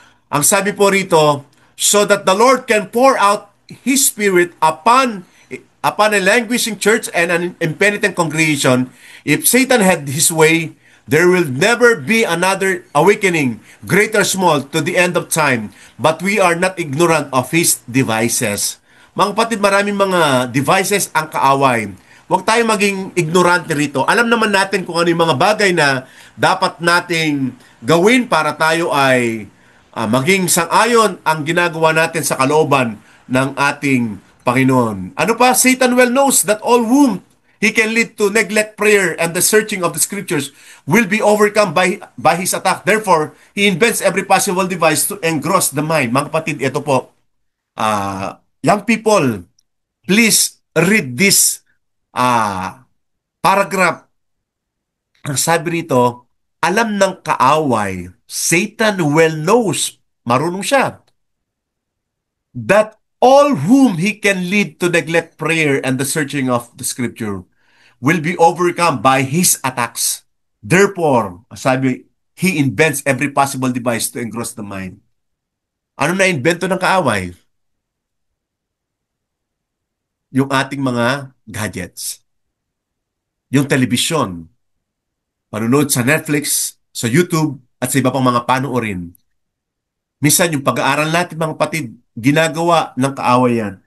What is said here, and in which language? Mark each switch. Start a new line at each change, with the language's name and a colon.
Filipino: Ang sabi po rito,
English: so that the Lord can pour out His Spirit upon a languishing church and an impenitent congregation. If Satan had his way, there will never be another awakening, great or small, to the end of time. But we are not ignorant of his devices.
Filipino: Mga kapatid, maraming mga devices ang kaaway. Huwag tayo maging ignorante rito. Alam naman natin kung ano yung mga bagay na dapat nating gawin para tayo ay maging sang-ayon ang ginagawa natin sa kalooban ng ating Panginoon. Ano pa?
English: Satan well knows that all whom he can lead to neglect prayer and the searching of the scriptures will be overcome by his attack. Therefore, he invents every possible device to engross the mind.
Filipino: Mga kapatid, ito po.
English: Young people, please read this paragraph.
Filipino: Ang sabi rito, alam ng kaaway,
English: Satan well knows,
Filipino: marunong siya,
English: that all whom he can lead to neglect prayer and the searching of the scripture will be overcome by his attacks. Therefore, sabi, he invents every possible device to engross the mind.
Filipino: Ano na invento ng kaaway? Yung ating mga gadgets. Yung telebisyon. Panunod sa Netflix, sa YouTube, at sa iba pang mga panoorin. Minsan yung pag-aaral natin, mga kapatid, ginagawa ng kaaway yan.